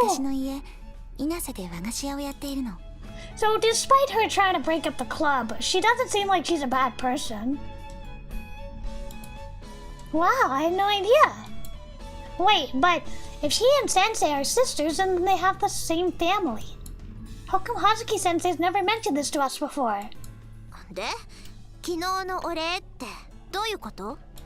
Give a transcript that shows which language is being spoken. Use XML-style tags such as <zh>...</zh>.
<ja>私の家、稲瀬で和菓子屋をやっているの。</ja> <en>So despite her trying to break up the club, she doesn't seem like she's a bad person. Wow, I had no idea. Wait, but if she and Sensei are sisters, then they have the same family. How come Hazuki Sensei's never mentioned this to us before?</en> <ja>で、昨日のお礼ってどういうこと？</ja>